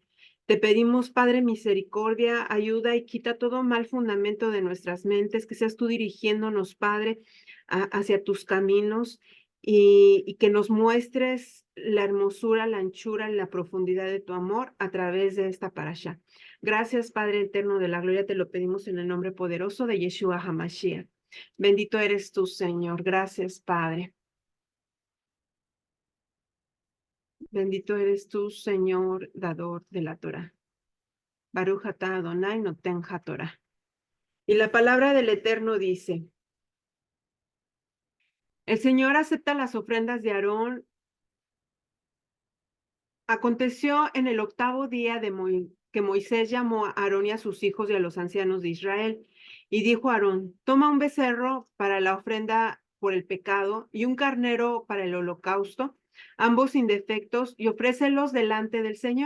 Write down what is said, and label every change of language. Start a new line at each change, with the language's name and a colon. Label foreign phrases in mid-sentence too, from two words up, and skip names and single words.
Spanish: Te pedimos, Padre, misericordia, ayuda y quita todo mal fundamento de nuestras mentes, que seas tú dirigiéndonos, Padre, hacia tus caminos y que nos muestres la hermosura, la anchura y la profundidad de tu amor a través de esta parasha. Gracias, Padre eterno de la gloria, te lo pedimos en el nombre poderoso de Yeshua HaMashiach. Bendito eres tú, Señor. Gracias, Padre. Bendito eres tú, Señor, dador de la Torah.
Hebrew: ברוך אתה אדוני נותן התורה.
Spanish: Y la palabra del Eterno dice, el Señor acepta las ofrendas de Aarón. Aconteció en el octavo día que Moisés llamó a Aarón y a sus hijos y a los ancianos de Israel, y dijo a Aarón, toma un becerro para la ofrenda por el pecado y un carnero para el holocausto, ambos sin defectos, y ofrécelos delante del Señor.